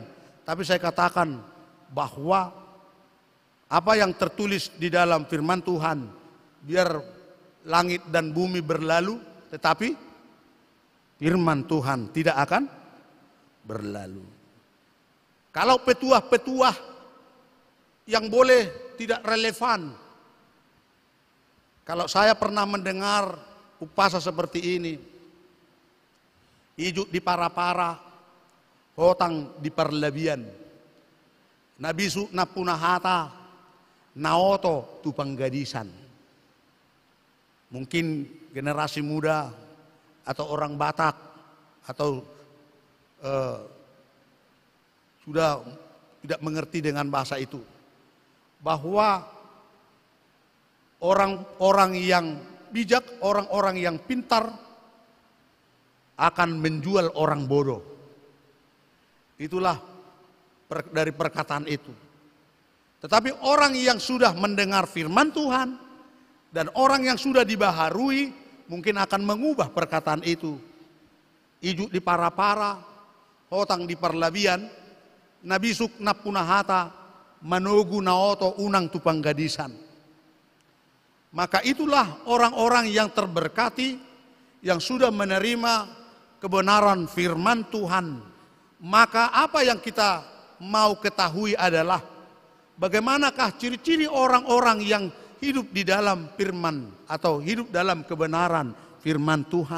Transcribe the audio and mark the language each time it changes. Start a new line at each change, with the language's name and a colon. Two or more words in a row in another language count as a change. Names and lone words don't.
Indonesian: Tapi saya katakan bahwa apa yang tertulis di dalam firman Tuhan, biar langit dan bumi berlalu, tetapi firman Tuhan tidak akan berlalu. Kalau petuah-petuah yang boleh tidak relevan. Kalau saya pernah mendengar upasa seperti ini,
Batak Toba: ijuk di para-para, hotang di perlebihan, nabisu na punahata, naoto tu panggadisan.
Indonesian: Mungkin generasi muda atau orang Batak atau sudah tidak mengerti dengan bahasa itu, bahwa orang-orang yang bijak, orang-orang yang pintar akan menjual orang bodoh. Itulah dari perkataan itu. Tetapi orang yang sudah mendengar firman Tuhan dan orang yang sudah dibaharui mungkin akan mengubah perkataan itu.
Batak Toba: Ijuk di para-para, hotang di parlabian, nabisuk napunahata, manogu naoto unang tupang gadisan.
Indonesian: Maka itulah orang-orang yang terberkati yang sudah menerima kebenaran firman Tuhan. Maka apa yang kita mau ketahui adalah bagaimanakah ciri-ciri orang-orang yang hidup di dalam firman atau hidup dalam kebenaran firman Tuhan.